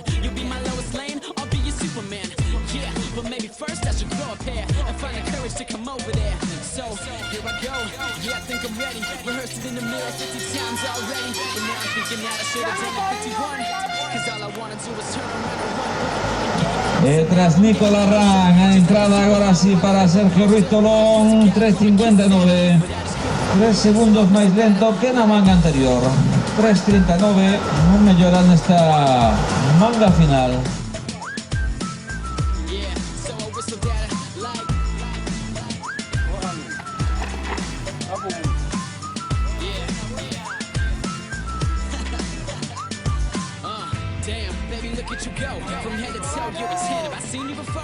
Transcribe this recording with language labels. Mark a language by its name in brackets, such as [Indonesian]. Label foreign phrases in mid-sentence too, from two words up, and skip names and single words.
[English] You'll be my Lois Lane, I'll be your Superman. Yeah, but maybe first I should grow a pair and find the courage to come over there. So, here I go. Yeah, I think I'm ready. Rehearsed it in the mirror 50 times already. But now I'm thinking that I should have done it 51. Cause all I wanna do is turn around and run. [Galician] Tras Nicola Ran, a entrada agora sí para Sergio Ruiz Tolón, 3.59. 3 segundos máis lento que na manga anterior. 3.39, non mellora nesta manga final. [English] Damn, baby, look at you go. From head to toe, you're a 10. Have I seen you before?